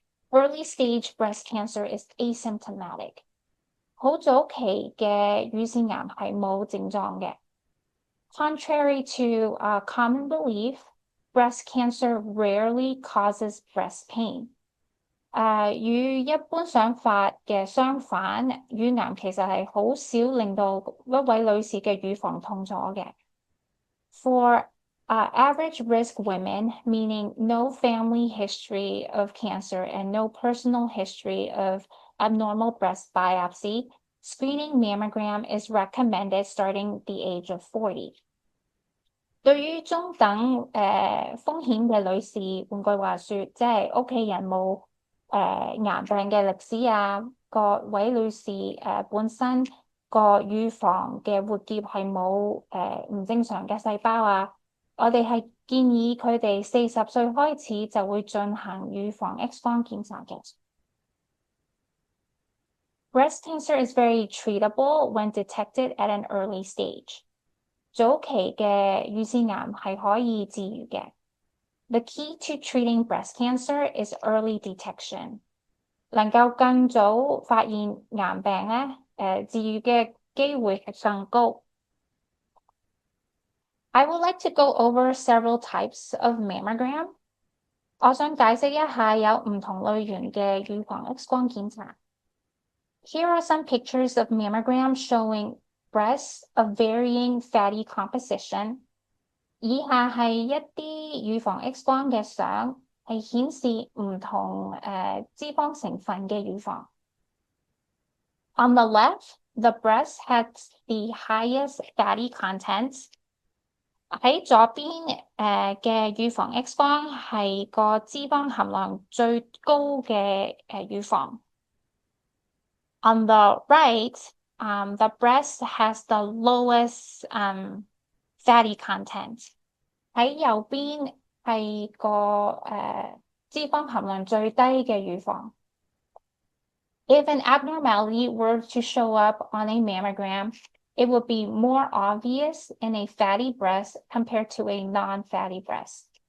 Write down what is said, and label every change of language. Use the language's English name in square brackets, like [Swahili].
[English] Early stage breast cancer is asymptomatic. [Cantonese] 好早期嘅乳腺癌係冇症狀嘅。 [English] Contrary to common belief, breast cancer rarely causes breast pain. [Cantonese] 與一般想法嘅相反，乳癌其實係好少令到一位女士嘅乳房痛咗嘅。 [English] For average risk women, meaning no family history of cancer and no personal history of abnormal breast biopsy, screening mammogram is recommended starting the age of 40. [Cantonese] 對於中等風險嘅女士，換句話說，即係屋企人冇癌病嘅歷史啊，各位女士本身個乳房嘅活結係冇唔正常嘅細胞啊。我哋係建議佢哋40歲開始就會進行乳房 X 光檢查嘅。 [English] Breast cancer is very treatable when detected at an early stage. [Cantonese] 早期嘅乳腺癌係可以治癒嘅。 [English] The key to treating breast cancer is early detection. [Cantonese] 能夠更早發現癌病咧，治癒嘅機會係更高。 [English] I would like to go over several types of mammogram. [Cantonese] 我想解釋一下有唔同類型嘅乳房 X 光檢查。 [English] Here are some pictures of mammogram showing breasts of varying fatty composition. [Cantonese] 以下係一啲乳房 X 光嘅相，係顯示唔同脂肪成分嘅乳房。 [English] On the left, the breast has the highest fatty content. [Cantonese] 喺左邊嘅乳房 X 光係個脂肪含量最高嘅乳房。 [English] On the right, the breast has the lowest fatty content. [Cantonese] 喺右邊係個脂肪含量最低嘅乳房。 [English] If an abnormality were to show up on a mammogram, it would be more obvious in a fatty breast compared to a non-fatty breast.